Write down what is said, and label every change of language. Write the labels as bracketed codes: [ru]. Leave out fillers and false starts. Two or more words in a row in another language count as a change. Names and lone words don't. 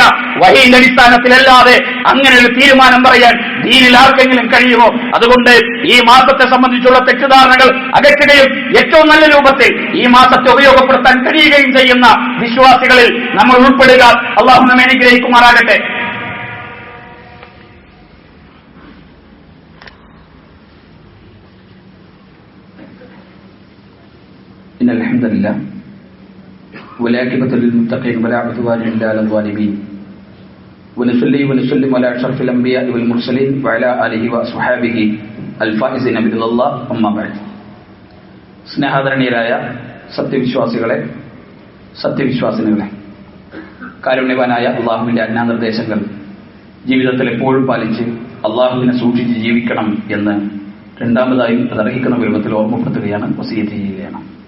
[ml] വഹീന്റെ അടിസ്ഥാനത്തിലല്ലാതെ അങ്ങനെ ഒരു തീരുമാനം പറയാൻ ദീനിൽ ആർക്കെങ്കിലും കഴിയുമോ? അതുകൊണ്ട് ഈ മാസത്തെ സംബന്ധിച്ചുള്ള തെറ്റിദ്ധാരണകൾ അകറ്റുകയും ഏറ്റവും നല്ല രൂപത്തിൽ ഈ മാസത്തെ ഉപയോഗപ്പെടുത്താൻ കഴിയുകയും ചെയ്യുന്ന വിശ്വാസികളിൽ നമ്മൾ ഉൾപ്പെടുക. അല്ലാഹു നമ്മെ അനുഗ്രഹിക്കുമാറാകട്ടെ. [ar] إن الحمد لله والعاقبة للمتقين ولا عدوان إلا على الظالمين ونصلي ونسلم على أشرف الأنبياء والمرسلين وعلى آله وأصحابه الفائزين برضا الله أما بعد. [ml] സ്നേഹാദരണീയരായ സത്യവിശ്വാസികളെ, സത്യവിശ്വാസിനികളെ, കാരുണ്യവാനായ അള്ളാഹുവിന്റെ ആജ്ഞാനിർദ്ദേശങ്ങൾ ജീവിതത്തിൽ എപ്പോഴും പാലിച്ച് അള്ളാഹുവിനെ സൂക്ഷിച്ച് ജീവിക്കണം എന്ന് രണ്ടാമതായും അതർഹിക്കുന്ന രൂപത്തിൽ ഓർമ്മപ്പെടുത്തുകയാണ്, വസിയത്ത് ചെയ്യുകയാണ്.